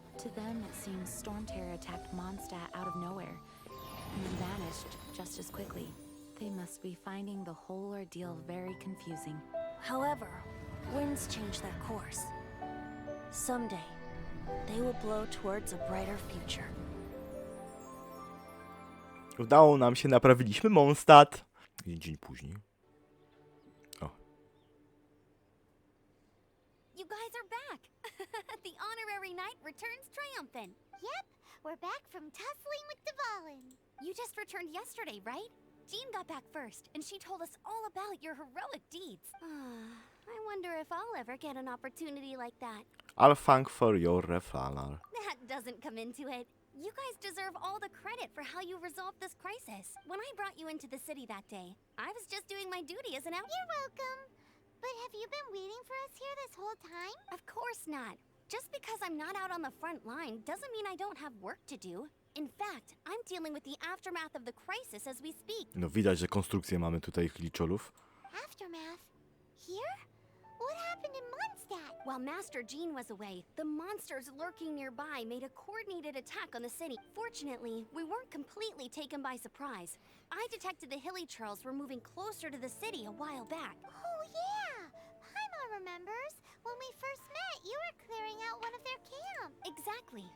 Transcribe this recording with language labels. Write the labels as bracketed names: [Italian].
[English] To them, it seems Storm Terror attacked Mondstadt out of nowhere and then vanished just as quickly. They must be finding the whole ordeal very confusing. However, winds change their course. Someday, they will blow towards a brighter future. [Polish] Udało nam się, naprawiliśmy Mondstadt. Dzień później. O. [English] You guys are back! The honorary knight returns triumphant. Yep, we're back from tussling with Dvalin. You just returned yesterday, right? Jean got back first, and she told us all about your heroic deeds. I wonder if I'll ever get an opportunity like that. I'll thank for your referral. That doesn't come into it. You guys deserve all the credit for how you resolved this crisis. When I brought you into the city that day, I was just doing my duty as an out- You're welcome. But have you been waiting for us here this whole time? Of course not. Just because I'm not out on the front line doesn't mean I don't have work to do. In fact, I'm dealing with the aftermath of the crisis as we speak. [Polish] No widać, że konstrukcję mamy tutaj kliczolów. [English] Aftermath? Here? What happened in Mondstadt? While Master Jean was away, the monsters lurking nearby made a coordinated attack on the city. Fortunately, we weren't completely taken by surprise. I detected the Hilly Churls were moving closer to the city a while back. Oh yeah! Paimon remembers. When we first met, you were clearing out one of their camps. Exactly. Exactly.